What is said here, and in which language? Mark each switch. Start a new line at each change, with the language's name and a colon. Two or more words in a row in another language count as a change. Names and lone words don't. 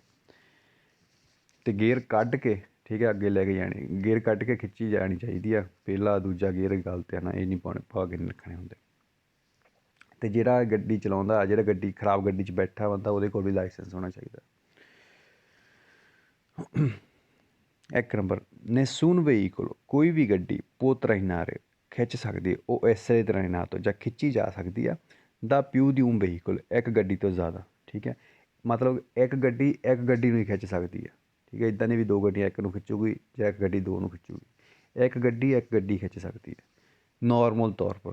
Punjabi: ਅਤੇ ਗੇਅਰ ਕੱਢ ਕੇ, ਠੀਕ ਹੈ, ਅੱਗੇ ਲੈ ਕੇ ਜਾਣੀ, ਗੇਅਰ ਕੱਢ ਕੇ ਖਿੱਚੀ ਜਾਣੀ ਚਾਹੀਦੀ ਆ। ਪਹਿਲਾ ਦੂਜਾ ਗੇਅਰ ਗੱਲ 'ਤੇ ਨਾ, ਇਹ ਨਹੀਂ ਪਾ ਕੇ ਨਹੀਂ ਰੱਖਣੇ ਹੁੰਦੇ। ਅਤੇ ਜਿਹੜਾ ਗੱਡੀ ਚਲਾਉਂਦਾ, ਜਿਹੜਾ ਗੱਡੀ ਖਰਾਬ ਗੱਡੀ 'ਚ ਬੈਠਾ ਬੰਦਾ, ਉਹਦੇ ਕੋਲ ਵੀ ਲਾਇਸੈਂਸ ਹੋਣਾ ਚਾਹੀਦਾ। 1 ਨੰਬਰ,
Italian: nessun veicolo,
Punjabi: ਕੋਈ ਵੀ ਗੱਡੀ
Italian: può trainare,
Punjabi: ਖਿੱਚ ਸਕਦੀ, ਉਹ ਇਸੇ ਤਰ੍ਹਾਂ ਨਾ ਤੋਂ ਜਾਂ ਖਿੱਚੀ ਜਾ ਸਕਦੀ ਆ,
Italian: da più di veicolo,
Punjabi: ਇੱਕ ਗੱਡੀ ਤੋਂ ਜ਼ਿਆਦਾ। ਠੀਕ ਹੈ, ਮਤਲਬ ਇੱਕ ਗੱਡੀ ਨੂੰ ਹੀ ਖਿੱਚ ਸਕਦੀ ਆ। ਠੀਕ ਹੈ, ਇੱਦਾਂ ਨਹੀਂ ਵੀ 2 ਗੱਡੀਆਂ ਇੱਕ ਨੂੰ ਖਿੱਚੂਗੀ ਜਾਂ ਇੱਕ ਗੱਡੀ 2 ਨੂੰ ਖਿੱਚੂਗੀ। ਇੱਕ ਗੱਡੀ ਖਿੱਚ ਸਕਦੀ ਹੈ ਨੋਰਮਲ ਤੌਰ ਪਰ।